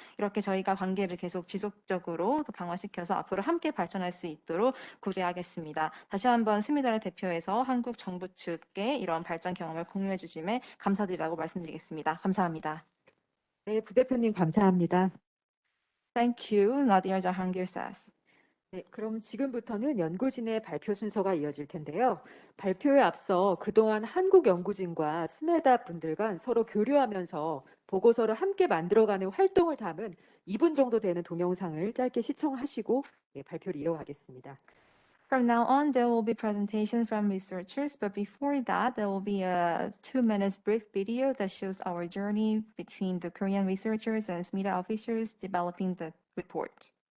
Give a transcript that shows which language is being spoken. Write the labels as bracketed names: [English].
[Korean] 이렇게 저희가 관계를 계속 지속적으로 또 강화시켜서 앞으로 함께 발전할 수 있도록 고대하겠습니다. 다시 한번 스미다를 대표해서 한국 정부 측에 이런 발전 경험을 공유해 주심에 감사드리라고 말씀드리겠습니다. 감사합니다. 네, 부대표님 감사합니다. [English] Thank you, Nadia Jahangir says. [Korean] 네, 그럼 지금부터는 연구진의 발표 순서가 이어질 텐데요. 발표에 앞서 그동안 한국 연구진과 스메다 분들 간 서로 교류하면서 보고서를 함께 만들어가는 활동을 담은 2분 정도 되는 동영상을 짧게 시청하시고 발표를 이어가겠습니다. [English] From now on, there will be presentations from researchers, but before that, there will be a 2-minute brief video that shows our journey between the Korean researchers and SMEDA officers developing the report.